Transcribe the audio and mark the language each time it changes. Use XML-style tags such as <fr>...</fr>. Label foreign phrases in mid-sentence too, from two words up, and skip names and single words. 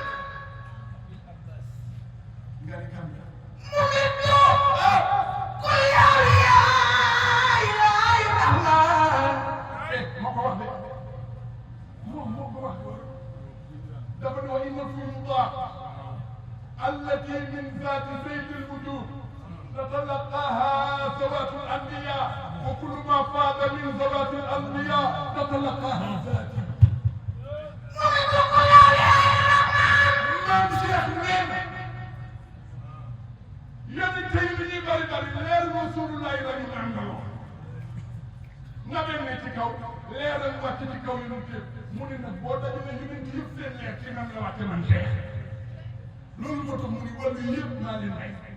<wo>nga ni kan la mu ngi dugg ku yow yaay Rahman moo ko wax de moo ko wax dafa ne</wo> <ar>وإن الفيوض التي من ذات سيد الوجود تتلقاها ذوات الأنبياء وكل ما فاض من ذوات الأنبياء تتلقاها ذاتي.</ar> <wo>maam Cheikh nee na yéen tey li ñuy bari bari leer Rasulullah la ñu àndaloo nga dem ne ci kaw leeral wàcc ci kaw yu ñu téye mu ne nag boo dajalee yu nekk yëpp seen leer ci man la wàcce man Cheikh loolu moo tax mu ni wàllu yëpp maa leen may.</wo>